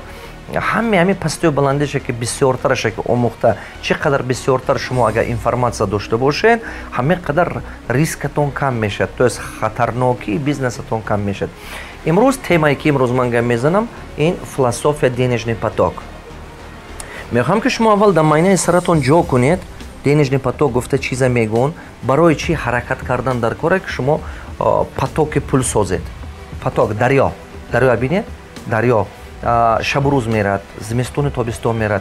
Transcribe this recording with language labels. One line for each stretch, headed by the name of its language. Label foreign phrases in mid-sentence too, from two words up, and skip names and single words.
Tajik: ҳамин пастию баландиша ки бисёртараша ки омӯхта, чӣ қадар бисёртар шумо агар информация дошта бошед, ҳамин қадар рискатон кам мешавад,
Russian: то есть
Tajik: хатарнокии бизнесатон кам мешавад. Имрӯз темае ки имрӯз ман гап мезанам, ин философия
Russian: денежный поток.
Tajik: мехоҳам ки шумо аввал дар майнаи саратон ҷо кунед.
Russian: Денежный поток
Tajik: гуфта чиза мегӯянд, барои чӣ ҳаракат кардан дар коре ки шумо потоки пул созед. Поток дарё бинед, дарё шабу рӯз мерад, зимистону тобистон мерад.